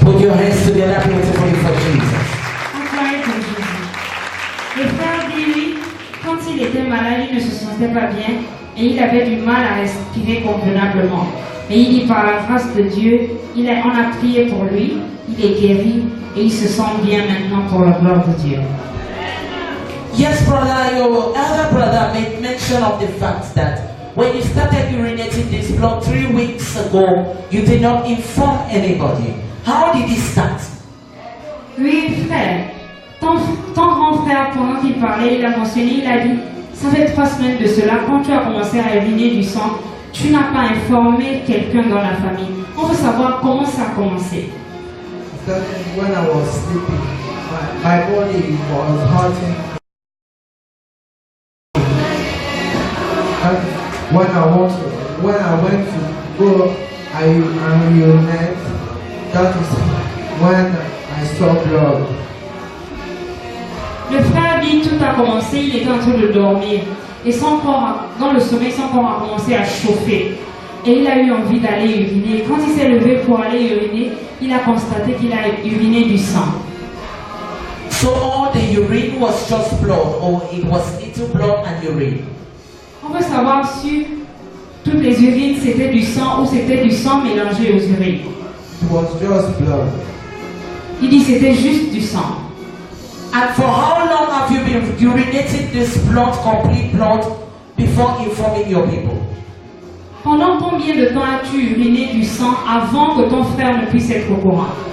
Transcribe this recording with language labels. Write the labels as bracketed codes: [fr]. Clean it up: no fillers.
[en] Put your hands together beautifully for Jesus. [fr] Acclamez pour Jésus. Le frère dit oui, quand il était malade, il ne se sentait pas bien et il avait du mal à respirer convenablement. Mais il dit par la grâce de Dieu, on a prié pour lui, il est guéri et il se sent bien maintenant pour la gloire de Dieu. [en] Yes, brother, your elder brother made mention of the fact that when you started urinating this blood 3 weeks ago, you did not inform anybody. How did it start? [fr] Oui, frère, ton grand frère, pendant qu'il parlait, il a mentionné, il a dit, ça fait 3 semaines de cela, quand tu as commencé à uriner du sang, tu n'as pas informé quelqu'un dans la famille. On veut savoir comment ça a commencé. [en] Started when I was sleeping. My body was hurting. And when I went to go, I urinate. That is when I saw blood. [fr] Le frère dit, tout a commencé, il était en train de dormir. Et son corps, dans le sommeil, son corps a commencé à chauffer. Et il a eu envie d'aller uriner. Quand il s'est levé pour aller uriner, il a constaté qu'il a uriné du sang. [en] So all the urine was just blood, or it was little blood and urine? [fr] On veut savoir si toutes les urines c'était du sang ou c'était du sang mélangé aux urines. [en] It was just blood. [fr] Il dit c'était juste du sang. [en] And for how long have you been urinating this blood, complete blood, before informing your people? [fr] Pendant combien de temps as-tu uriné du sang avant que ton frère ne puisse être au courant?